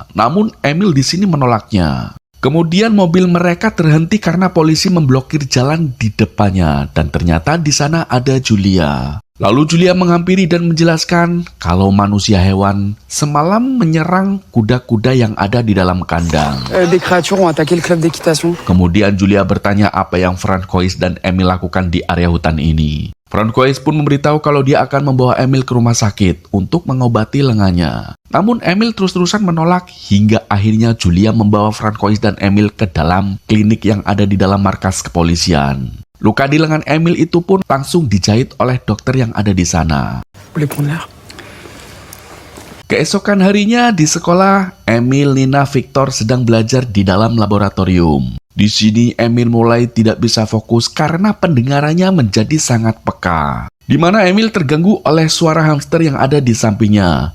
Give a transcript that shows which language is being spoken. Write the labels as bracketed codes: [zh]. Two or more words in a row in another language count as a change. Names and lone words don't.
[id] Namun Emil di sini menolaknya. Kemudian mobil mereka terhenti karena polisi memblokir jalan di depannya dan ternyata di sana ada Julia. Lalu Julia menghampiri dan menjelaskan kalau manusia hewan semalam menyerang kuda-kuda yang ada di dalam kandang. [fr] Des créatures ont attaqué le club d'équitation. [id] Kemudian Julia bertanya apa yang Francois dan Emil lakukan di area hutan ini. Francois pun memberitahu kalau dia akan membawa Emil ke rumah sakit untuk mengobati lengannya. Namun Emil terus-terusan menolak hingga akhirnya Julia membawa Francois dan Emil ke dalam klinik yang ada di dalam markas kepolisian. Luka di lengan Emil itu pun langsung dijahit oleh dokter yang ada di sana. [fr] Vous voulez prendre l'air? [id] Keesokan harinya di sekolah, Emil, Nina, Victor sedang belajar di dalam laboratorium. Di sini Emil mulai tidak bisa fokus karena pendengarannya menjadi sangat peka. Di mana Emil terganggu oleh suara hamster yang ada di sampingnya.